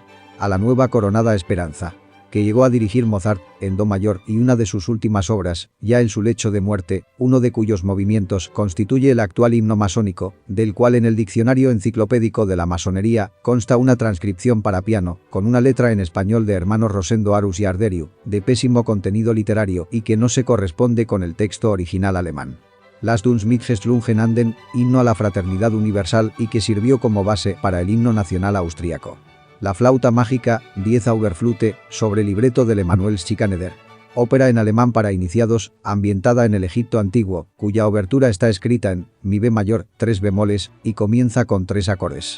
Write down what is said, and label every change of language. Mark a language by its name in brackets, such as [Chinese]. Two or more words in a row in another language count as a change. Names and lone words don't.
[Spanish] A la nueva coronada esperanza, que llegó a dirigir Mozart, en do mayor y una de sus últimas obras, ya en su lecho de muerte, uno de cuyos movimientos constituye el actual himno masónico, del cual en el diccionario enciclopédico de la masonería consta una transcripción para piano, con una letra en español de hermanos Rosendo Arus y Arderiu, de pésimo contenido literario y que no se corresponde con el texto original alemán. [German] Lasst uns mit Geslungen anden, [Spanish] himno a la fraternidad universal y que sirvió como base para el himno nacional austríaco. La flauta mágica, Die Zauberflute, sobre libreto del Emanuel Schikaneder. Ópera en alemán para iniciados, ambientada en el Egipto antiguo, cuya obertura está escrita en mi b mayor, 3 bemoles, y comienza con 3 acordes.